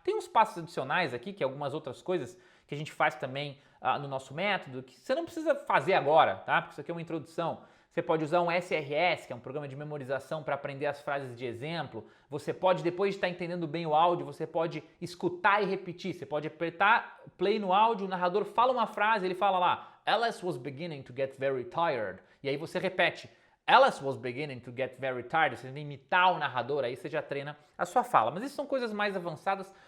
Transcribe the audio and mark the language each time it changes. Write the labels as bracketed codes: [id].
[pt] Tem uns passos adicionais aqui, que é algumas outras coisas que a gente faz também no nosso método, que você não precisa fazer agora, tá? Porque isso aqui é uma introdução. Você pode usar um SRS, que é um programa de memorização para aprender as frases de exemplo. Você pode, depois de estar entendendo bem o áudio, você pode escutar e repetir. Você pode apertar play no áudio, o narrador fala uma frase, ele fala lá, [en] Alice was beginning to get very tired. [pt] E aí você repete, [en] Alice was beginning to get very tired. [pt] Você tem que imitar o narrador, aí você já treina a sua fala. Mas isso são coisas mais avançadas.